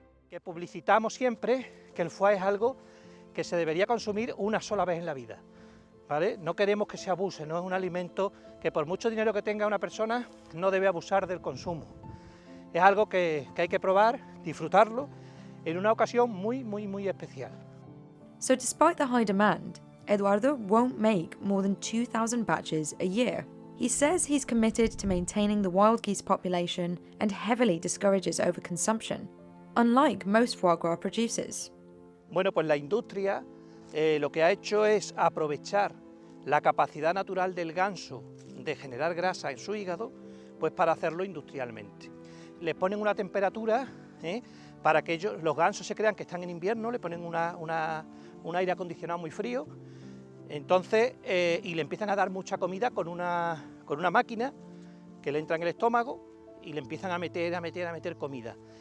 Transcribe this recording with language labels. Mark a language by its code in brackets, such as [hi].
[es] Que publicitamos siempre que el foie es algo que se debería consumir una sola vez en la vida, ¿vale? No queremos que se abuse, no es un alimento que por mucho dinero que tenga una persona no debe abusar del consumo. Es algo que hay que probar, disfrutarlo en una ocasión muy, muy, muy especial. [en] So despite the high demand, Eduardo won't make more than 2,000 batches a year. He says he's committed to maintaining the wild geese population and heavily discourages overconsumption, unlike most foie gras producers. [es] Bueno, pues la industria lo que ha hecho es aprovechar la capacidad natural del ganso de generar grasa en su hígado, pues para hacerlo industrialmente. Le ponen una temperatura para que los gansos se crean que están en invierno, le ponen un aire acondicionado muy frío, entonces, y le empiezan a dar mucha comida con una máquina que le entra en el estómago y le empiezan a meter comida.